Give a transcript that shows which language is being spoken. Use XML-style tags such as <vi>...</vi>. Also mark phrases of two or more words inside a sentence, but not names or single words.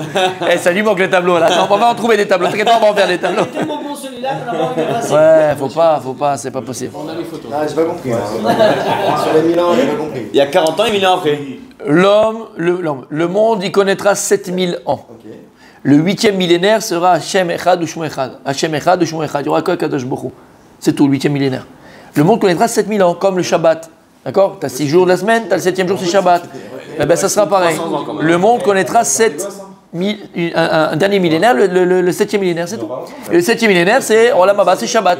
<fr>Ça lui manque le tableau là. On va en trouver des tableaux. T'inquiète pas, on va en faire des tableaux. C'est tellement bon celui-là qu'on a pas envie de passer. Ouais, faut pas, c'est pas possible. On a les photos. Ah, j'ai pas compris. Sur les 1000 ans, j'ai pas compris. Il y a 40 ans et 1000 ans après. Le monde, il connaîtra 7000 ans. Le 8e millénaire sera</fr> <he>השם אחד ושמו אחד. השם אחד ושמו אחד.</he> <fr>Il y aura que</fr> <he>קדוש ברוך הוא.</he> <fr>C'est tout, le 8e millénaire. Le monde connaîtra 7000 ans, comme le Shabbat. D'accord? Tu as 6 jours de la semaine, tu as le 7e jour, c'est Shabbat. Eh bien, ça sera pareil. Le monde connaîtra un dernier millénaire, le 7e millénaire, c'est tout. Et le 7e millénaire, c'est</fr> <he>עולם הבא,</he> <fr>c'est Shabbat.</fr>